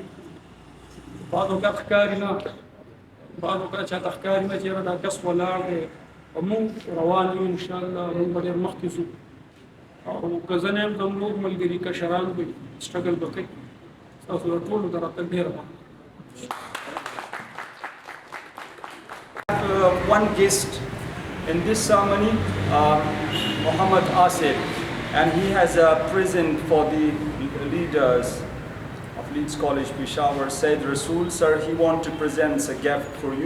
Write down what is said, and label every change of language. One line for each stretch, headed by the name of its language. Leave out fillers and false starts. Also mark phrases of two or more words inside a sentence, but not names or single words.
Pashto: بعض اوقات ښکاري نه، بعض اوقات چاته ښکاري نه چې یاره دا کس ولاړ دی، او موږ روان یو انشاءالله، موږ به ډېر مخکې ځو. او که زه نه یم زموږ ملګري کشران به سټرګل به کوي. ستاسو د ټولو د راتګ ډېره مننه.
English: One guest in this ceremony, Muhammad Asif, and he has a present for the leaders of Leeds College Peshawar. Said Rasool, sir, he wants to present a gift for you.